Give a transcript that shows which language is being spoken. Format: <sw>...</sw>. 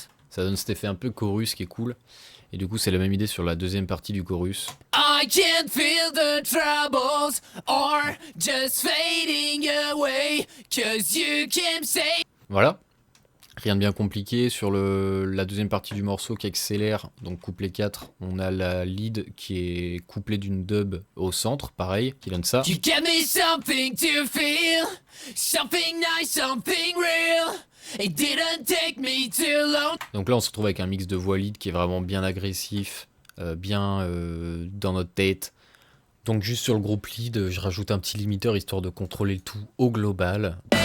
<fr>Ça donne cet effet un peu chorus qui est cool. Et du coup, c'est la même idée sur la deuxième partie du chorus.</fr> <en>I can't feel the troubles are just fading away, 'cause you can say...</en> <fr>Voilà. Rien de bien compliqué. Sur la deuxième partie du morceau qui accélère, donc couplet 4, on a la lead qui est couplée d'une dub au centre, pareil, qui donne ça.</fr> <en>You give me something to feel, something nice, something real. It didn't take me too long.</en> <fr>Donc là on se retrouve avec un mix de voix lead qui est vraiment bien agressif, bien dans notre tête. Donc juste sur le groupe lead, je rajoute un petit limiteur histoire de contrôler le tout au global.</fr>